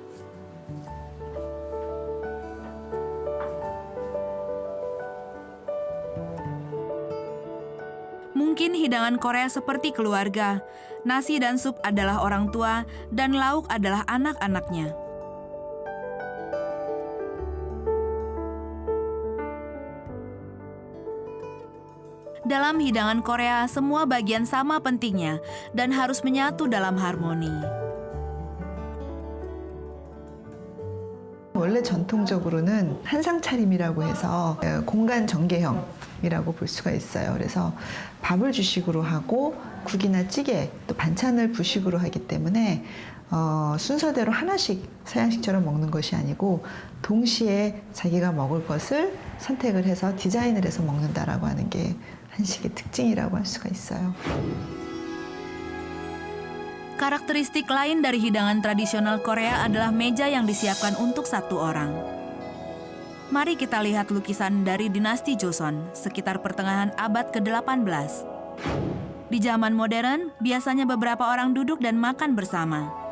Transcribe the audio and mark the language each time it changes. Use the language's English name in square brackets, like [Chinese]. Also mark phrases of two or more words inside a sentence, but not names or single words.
[Indonesian] Mungkin hidangan Korea seperti keluarga, nasi dan sup adalah orang tua, dan lauk adalah anak-anaknya. Dalam hidangan Korea, semua bagian sama pentingnya dan harus menyatu dalam harmoni. [Korean] 원래 전통적으로는 한상 차림이라고 해서 공간 전개형이라고 볼 수가 있어요. 그래서 밥을 주식으로 하고 국이나 찌개 또 반찬을 부식으로 하기 때문에 순서대로 하나씩 서양식처럼 먹는 것이 아니고 동시에 자기가 먹을 것을 선택을 해서 디자인을 해서 먹는다라고 하는 게 한식의 특징이라고 할 수가 있어요. [Indonesian] Karakteristik lain dari hidangan tradisional Korea adalah meja yang disiapkan untuk satu orang. Mari kita lihat lukisan dari dinasti Joseon sekitar pertengahan abad ke-18. Di zaman modern, biasanya beberapa orang duduk dan makan bersama.